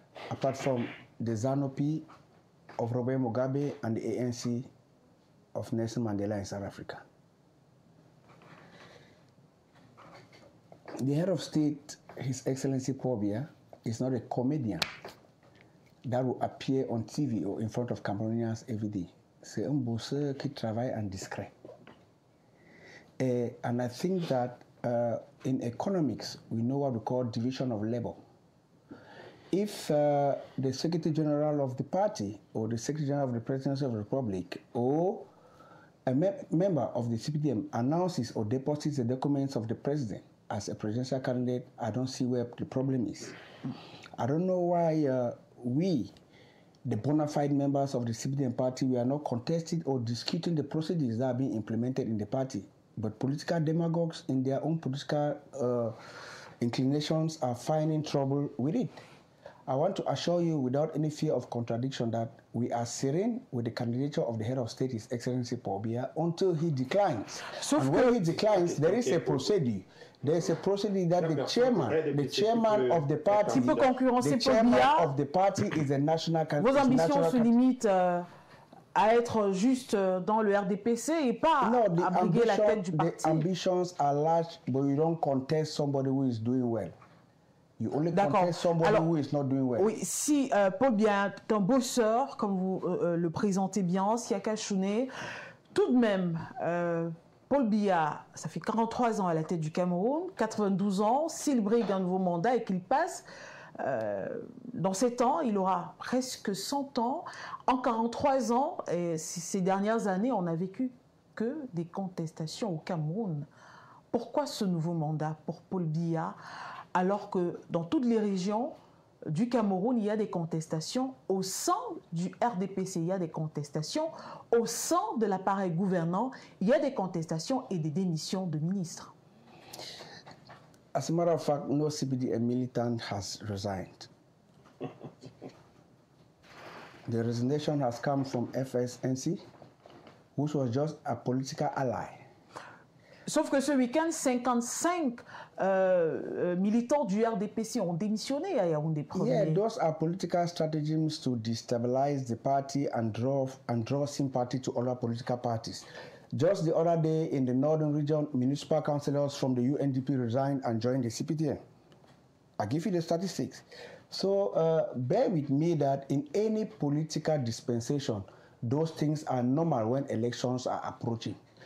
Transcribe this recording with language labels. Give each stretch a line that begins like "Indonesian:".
English: apart from the ZANU-PF of Robert Mugabe and the ANC of Nelson Mandela in South Africa. The head of state, His Excellency Paul Biya, is not a comedian that will appear on TV or in front of Cameroonians every day.
French: C'est un bosseur qui travaille en discret.
English: And I think that in economics, we know what we call division of labor. If the Secretary General of the party or the Secretary General of the Presidency of the Republic or a member of the CPDM announces or deposits the documents of the president as a presidential candidate, I don't see where the problem is. I don't know why we, the bona fide members of the CPDM party, we are not contesting or disputing the procedures that are being implemented in the party. But political demagogues in their own political inclinations are finding trouble with it. I want to assure you without any fear of contradiction that we are serene with the candidature of the head of state, His Excellency Paul Biya, until he declines. And when he declines, there is a procedure. There is a procedure that the chairman of the party, the chairman of the party is a national candidate.
French: Vos ambitions se limitent à être juste dans le RDPC et pas à briguer la tête du parti.
English: The ambitions are large, but you don't contest somebody who is doing well. You only contest somebody who is not doing well.
French: Oui, si Paul Biya est un bosseur, comme vous le présentez bien, Siaka Chouné, tout de même, Paul Biya, ça fait 43 ans à la tête du Cameroun, 92 ans, s'il brigue un nouveau mandat et qu'il passe, dans 7 ans, il aura presque 100 ans. En 43 ans, et ces dernières années, on n'a vécu que des contestations au Cameroun. Pourquoi ce nouveau mandat pour Paul Biya, alors que dans toutes les régions du Cameroun, il y a des contestations au sein du RDPC, il y a des contestations au sein de l'appareil gouvernant, il y a des contestations et des démissions de ministres.
English: As a matter of fact, no CPDM militant has resigned. The resignation has come from FSNC, which was just a political ally.
French: Sauf que ce week-end, 55 militants du RDPC ont démissionné à Yaoundé Premier.
English: Yeah, those are political stratagems to destabilize the party and draw sympathy to other political parties. Just the other day in the northern region, municipal councillors from the UNDP resigned and joined the CPDM. I give you the statistics. So bear with me that in any political dispensation, those things are normal when elections are approaching.